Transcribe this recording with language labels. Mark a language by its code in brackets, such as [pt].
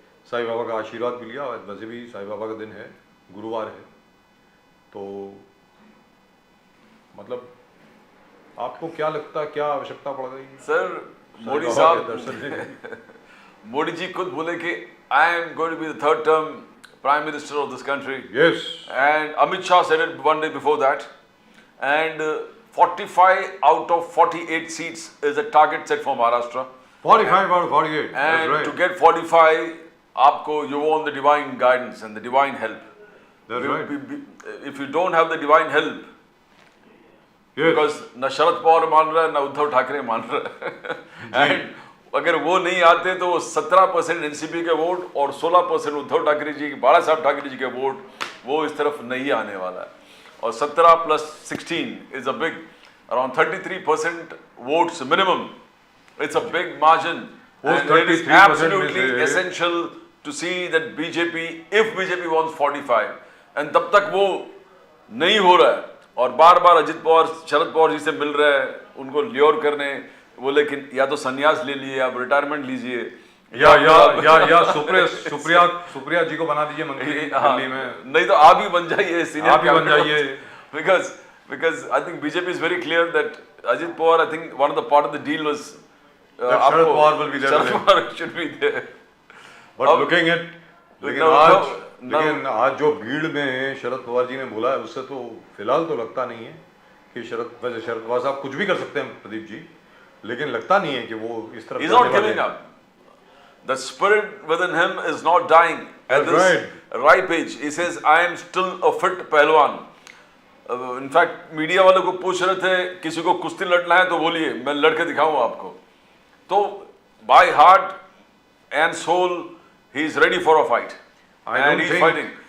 [hi] साईं बाबा का आशीर्वाद भी लिया। वैसे भी साईं बाबा का दिन है, गुरुवार है, तो मतलब आपको क्या लगता है क्या आवश्यकता पड़ गई सर? [en] मोदी साहब मोदी जी खुद बोले कि I am going to be the third term prime minister of this country. Yes. And Amit Shah said it one day before that. And 45 out of 48 seats is a target set for Maharashtra. 45 out of 48. And That's right. to get 45, आपको you want the divine guidance and the divine help. That's right. If you don't have the divine help, Yes. [hi] because न शरद पवार मान रहा है न उद्धव ठाकरे मान रहा है and अगर वो नहीं आते तो 17% एनसीपी के वोट और 16% उद्धव ठाकरे जी, बाला साहब ठाकरे जी के वोट वो इस तरफ नहीं आने वाला है। [en] और 17 + 16 is a big, around 33% votes minimum. [hi] It's a big margin and it is absolutely essential to see that BJP, if BJP wants 45 and तब तक वो नहीं हो रहा है और बार बार अजित पवार शरद पवार जी से मिल रहे हैं उनको ल्योर करने, वो लेकिन या तो संन्यास ले लिए, आप रिटायरमेंट लीजिए या सुप्रिया जी को बना दीजिए मंत्री दिल्ली में, नहीं तो आप ही बन जाइए सीनियर, आप ही बन जाइए। [en] because I think BJP is very clear that Ajit Pawar, I think one of the part of the deal was Sharad Pawar will be there. Sharad Pawar should be there. [hi] But looking at लेकिन आज जो भीड़ में शरद पवार जी ने बोला है उससे तो फिलहाल तो लगता नहीं है कि शरद पवार साहब कुछ भी कर सकते हैं प्रदीप जी, लेकिन लगता नहीं है कि वो इस तरफ [en] He's not giving up. The spirit within him is not dying at this ripe age. He says, I am still a fit pehlwan. [hi] इनफैक्ट मीडिया वालों को पूछ रहे थे किसी को कुश्ती लड़ना है तो बोलिए, मैं लड़के दिखाऊं आपको। [en] तो by heart and soul he is ready for a fight and he's fighting.